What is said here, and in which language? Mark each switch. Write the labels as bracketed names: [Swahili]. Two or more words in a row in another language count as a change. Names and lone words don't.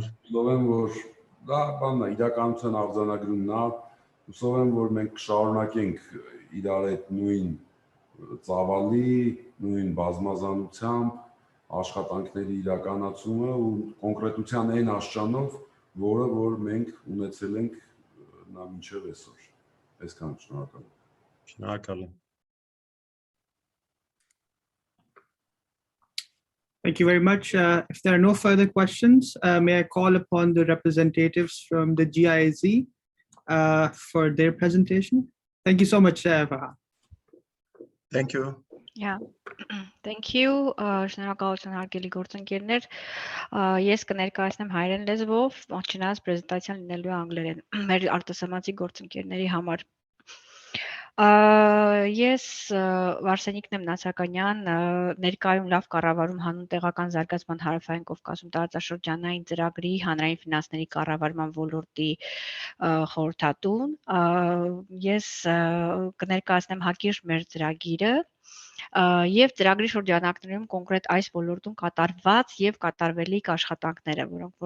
[Armenian] Հուսով եմ, որ դա բանն է, իրականության արձանագրումն է, հուսով եմ, որ մենք կշարունակենք իրար հետ նույն ծավալի, նույն բազմազանությամբ աշխատանքների իրականացումը ու կոնկրետության այն աշճանով, որը որ մենք ունեցել ենք նա մինչև այսօր։ Այսքան շնորհակալ եմ։ Շնորհակալ եմ։ [English] Thank you very much. If there are no further questions, may I call upon the representatives from the GIZ for their presentation. Thank you so much, Farhan. Thank you. Yeah, thank you. [Armenian] Շնորհակալություն հարգելի գործընկերներ։ Ես կներկայացնեմ հայերեն լեզվով, չնայած պրեզենտացիան լինելու է անգլերեն մեր արտասահմանցի գործընկերների համար։ Ես Վարսենիկն եմ Նացականյան, ներկայում լավ կառավարում հանուն տեղական զարգացման հարավային Կովկասում տարածաշրջանային ծրագրի հանրային ֆինանսների կառավարման ոլորտի խորհրդատուն։ Ես կներկայացնեմ հակիրճ մեր ծրագիրը եւ ծրագրի շրջանակներում կոնկրետ այս ոլորտում կատարված եւ կատարվելիք աշխատանքները, որոնք որ